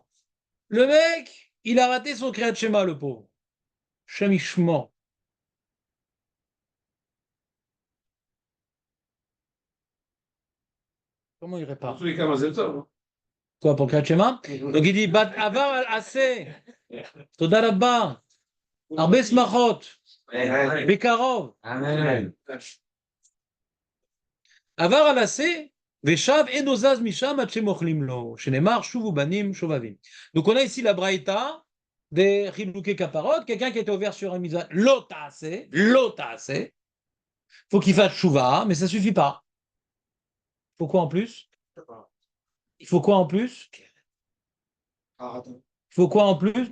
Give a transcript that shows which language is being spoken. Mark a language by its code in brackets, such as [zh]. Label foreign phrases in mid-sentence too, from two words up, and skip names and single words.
[fr] Le mec, il a raté son [he] קריאת שמע, [fr] le pauvre. Shemishmo. Comment il Dans répare? tous les cas, Mazel Tov. Quoi, pour le [he] קריאת שמע? [fr] Donc il dit, [he] Bat עבר על עשה. תודה רבה. הרבה שמחות. בקרוב. Amen. עבר על עשה ושב אינו זז משם עד שמאכלים לו, שנאמר שובו בנים שובבים. [fr] Donc on a ici la braïta des [he] חילוקי כפרות, [fr] quelqu'un qui était ouvert sur un mitzvah, [he] לא תעשה, [fr] faut qu'il fasse chouva, mais ça suffit pas. Il faut quoi en plus? Il faut quoi en plus? Il faut quoi en plus?